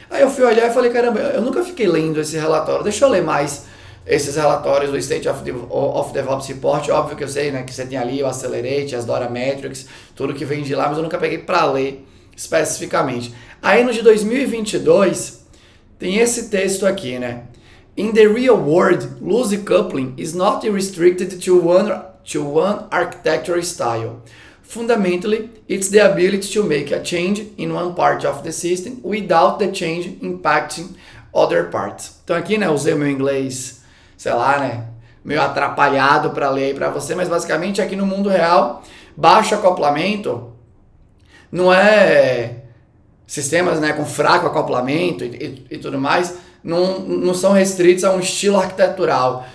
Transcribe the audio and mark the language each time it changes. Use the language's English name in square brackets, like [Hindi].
[Portuguese] Aí eu fui olhar e falei, caramba, eu nunca fiquei lendo esse relatório, deixa eu ler mais esses relatórios do State of DevOps Report. Óbvio que eu sei, né, que você tem ali o Accelerate, as Dora Metrics, tudo que vem de lá, mas eu nunca peguei para ler especificamente. Aí no de 2022 tem esse texto aqui, né? [English] In the real world, loose coupling is not restricted to one architecture style. Fundamentally, it's the ability to make a change in one part of the system without the change impacting other parts. [Portuguese] Então aqui, né, usei o meu inglês, sei lá, né, meio atrapalhado para ler aí para você, mas basicamente aqui no mundo real, baixo acoplamento não é sistemas, né, com fraco acoplamento e tudo mais, não são restritos a um estilo arquitetural.